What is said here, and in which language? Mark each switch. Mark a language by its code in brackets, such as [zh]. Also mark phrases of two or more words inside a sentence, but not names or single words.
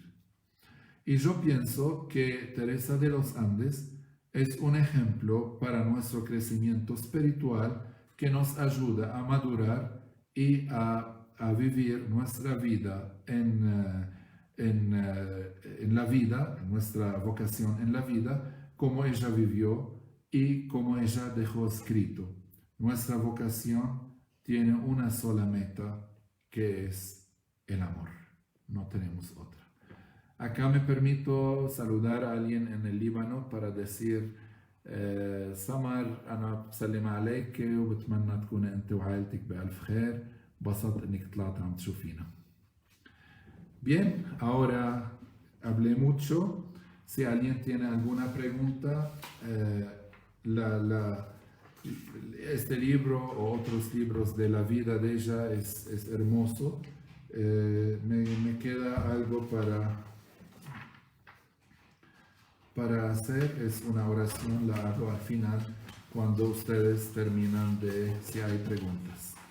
[es] Y yo pienso que Teresa de los Andes es un ejemplo para nuestro crecimiento espiritual que nos ayuda a madurar y a vivir nuestra vida en la vida, en nuestra vocación en la vida, como ella vivió y como ella dejó escrito. Nuestra vocación tiene una sola meta, que es el amor. No tenemos otra. Acá me permito saludar a alguien en el Líbano para decir: [ar] سمر أنا بسلم عليك وبتمنى تكون أنت وعائلتك بألف خير. بسطت إنك طلعت عم تشوفينا. [es] Bien, ahora hablé mucho. Si alguien tiene alguna pregunta, este libro o otros libros de la vida de ella es hermoso. Me queda algo para hacer, es una oración, la hago al final cuando ustedes terminan si hay preguntas.